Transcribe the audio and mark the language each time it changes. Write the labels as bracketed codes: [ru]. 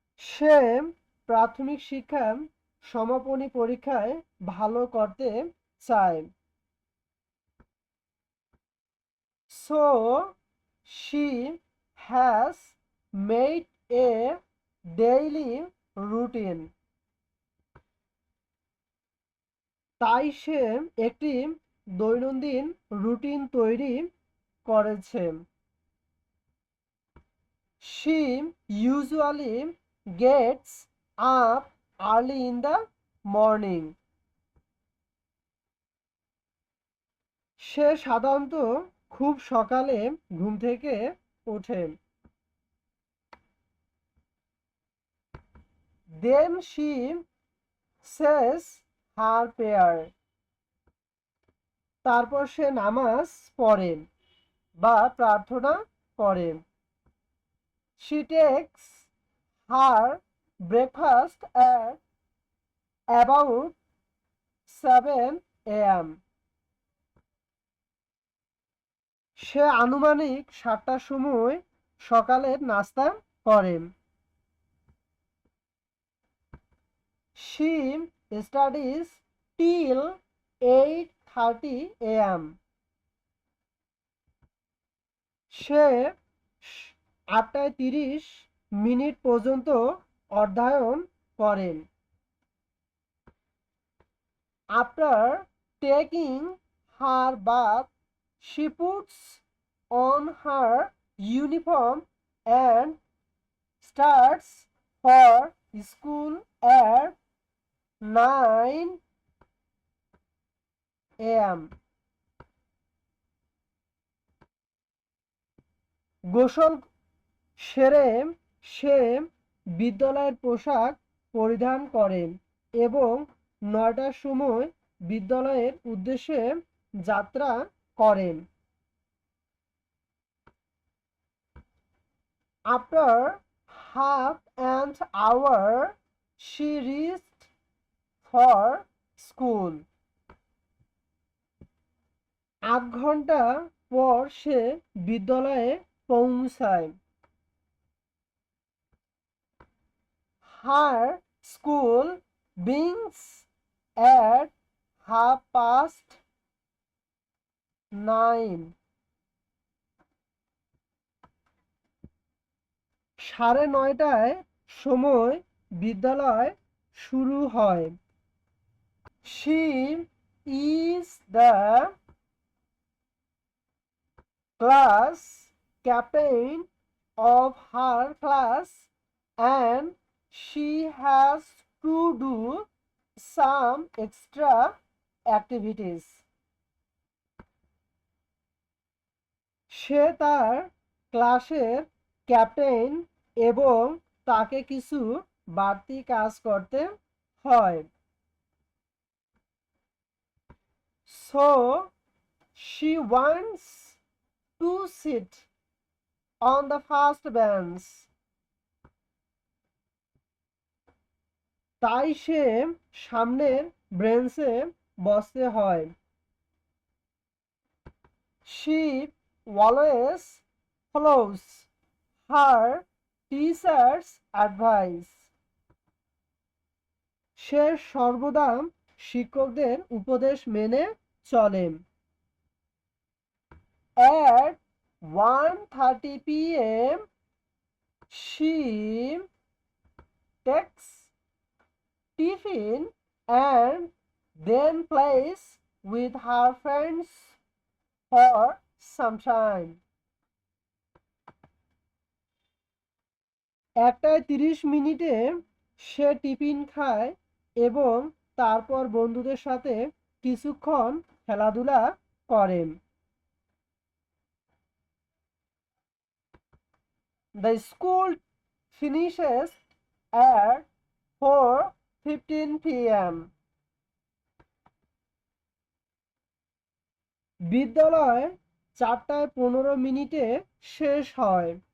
[bn] সে প্রাথমিক শিক্ষা সমাপনী পরীক্ষায় ভালো করতে চায়। [en] So she has made a daily routine. [bn] তাই সে একটি দৈনন্দিন রুটিন তৈরি করেছে। [en] She usually gets up early in the morning. [bn] সে সাধারণত খুব সকালে ঘুম থেকে ওঠে। [en] Then she says her prayer. [bn] তারপর সে নামাজ পড়ে বা প্রার্থনা করে। [en] She takes her breakfast at about 7 a.m. [bn] সে আনুমানিক 7টার সময় সকালের নাস্তা করে। [en] She studies till 8:30 a.m. [bn] সে 8:30 পর্যন্ত অধ্যয়ন করেন। [en] After taking her bath, she puts on her uniform and starts for school at 9 a.m. [bn] গোসল সেরে সে বিদ্যালয়ের পোশাক পরিধান করেন এবং 9টার সময় বিদ্যালয়ের উদ্দেশ্যে যাত্রা করেন। [en] After half an hour, she reached for school. [bn] 8 ঘন্টা পর সে বিদ্যালয়ে পৌঁছায়। [en] Her school begins at 9:30. [bn] 9:30টায় সময় বিদ্যালয় শুরু হয়। [en] She is the class captain of her class and she has to do some extra activities. [bn] সে তার ক্লাসের ক্যাপ্টেন এবং তাকে কিছু বাড়তি কাজ করতে হয়। [en] So she wants to sit on the first bench. [bn] তাই সে সামনের বেঞ্চে বসতে হয়। [en] She always follows her teacher's advice. [bn] সে সর্বদা শিক্ষকদের উপদেশ মেনে চলে। [en] At 1:30 p.m. she takes tiffin and then plays with her friends for some time. [bn] 1:30 say tiffin খায় এবং তারপর বন্ধুদের সাথে কিছুক্ষণ খেলাধুলা করে। [en] The school finishes at 4:15 p.m. [bn] বিদ্যালয় 4:15 শেষ হয়।